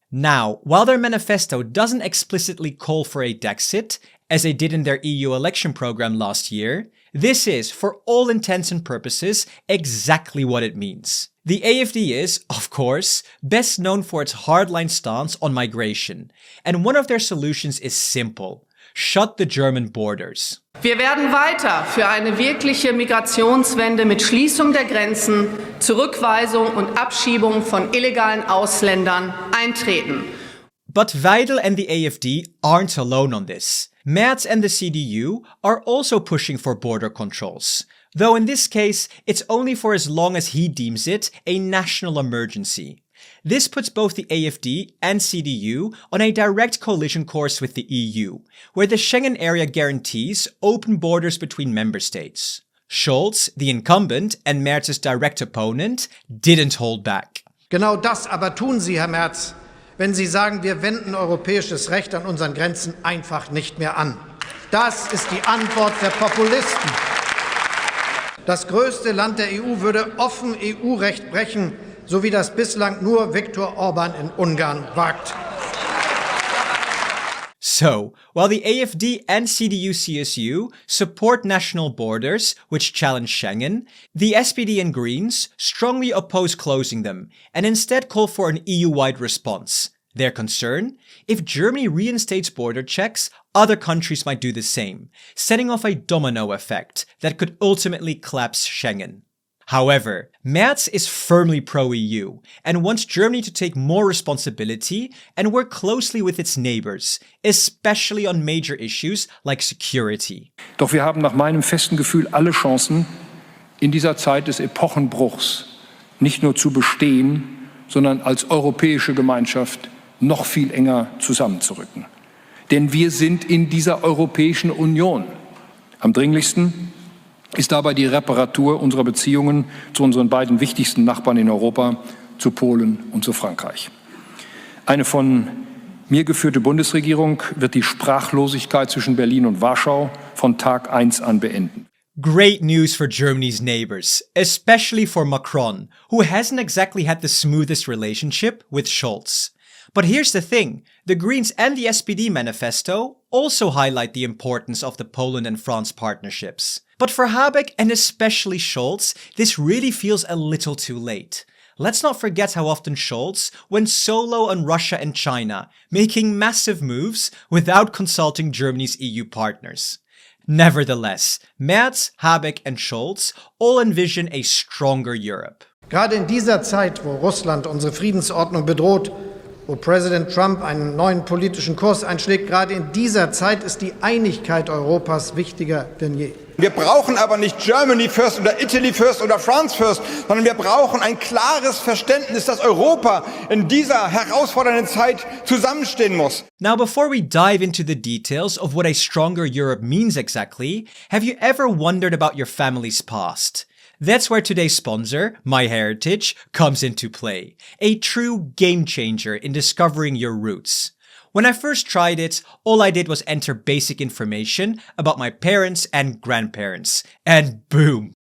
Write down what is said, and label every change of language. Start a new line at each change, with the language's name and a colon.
English: Now, while their manifesto doesn't explicitly call for a Dexit, as they did in their EU election program last year, this is, for all intents and purposes, exactly what it means. The AfD is, of course, best known for its hardline stance on migration, and one of their solutions is simple. Shut the German borders.
German: Wir werden weiter für eine wirkliche Migrationswende mit Schließung der Grenzen, Zurückweisung und Abschiebung von illegalen Ausländern eintreten.
English: But Weidel and the AfD aren't alone on this. Merz and the CDU are also pushing for border controls, though in this case, it's only for as long as he deems it a national emergency. This puts both the AfD and CDU on a direct collision course with the EU, where the Schengen area guarantees open borders between member states. Scholz, the incumbent and Merz's direct opponent, didn't hold back.
German: Genau das aber tun Sie, Herr Merz, wenn Sie sagen, wir wenden europäisches Recht an unseren Grenzen einfach nicht mehr an. Das ist die Antwort der Populisten. Das größte Land der EU würde offen EU-Recht brechen, so wie das bislang nur Viktor Orban in Ungarn wagt.
English: So, while the AfD and CDU-CSU support national borders, which challenge Schengen, the SPD and Greens strongly oppose closing them and instead call for an EU-wide response. Their concern? If Germany reinstates border checks, other countries might do the same, setting off a domino effect that could ultimately collapse Schengen. However, Merz is firmly pro-EU and wants Germany to take more responsibility and work closely with its neighbors, especially on major issues like security.
German: Doch wir haben nach meinem festen Gefühl alle Chancen, in dieser Zeit des Epochenbruchs nicht nur zu bestehen, sondern als europäische Gemeinschaft noch viel enger zusammenzurücken. Denn wir sind in dieser Europäischen Union. Am dringlichsten ist dabei die Reparatur unserer Beziehungen zu unseren beiden wichtigsten Nachbarn in Europa, zu Polen und zu Frankreich. Eine von mir geführte Bundesregierung wird die Sprachlosigkeit zwischen Berlin und Warschau von Tag 1 an beenden.
English: Great news for Germany's neighbors, especially for Macron, who hasn't exactly had the smoothest relationship with Scholz. But here's the thing, the Greens and the SPD manifesto also highlight the importance of the Poland and France partnerships. But for Habeck and especially Scholz, this really feels a little too late. Let's not forget how often Scholz went solo on Russia and China, making massive moves without consulting Germany's EU partners. Nevertheless, Merz, Habeck and Scholz all envision a stronger Europe.
German: Gerade in dieser Zeit, wo Russland unsere Friedensordnung bedroht, wo Präsident Trump einen neuen politischen Kurs einschlägt, gerade in dieser Zeit ist die Einigkeit Europas wichtiger denn je. Wir brauchen aber nicht
English: Germany first
German: oder
English: Italy first
German: oder
English: France first,
German: sondern wir brauchen ein klares Verständnis, dass Europa in dieser herausfordernden Zeit zusammenstehen muss.
English: Now, before we dive into the details of what a stronger Europe means exactly, have you ever wondered about your family's past? That's where today's sponsor, MyHeritage, comes into play. A true game changer in discovering your roots. When I first tried it, all I did was enter basic information about my parents and grandparents. And boom!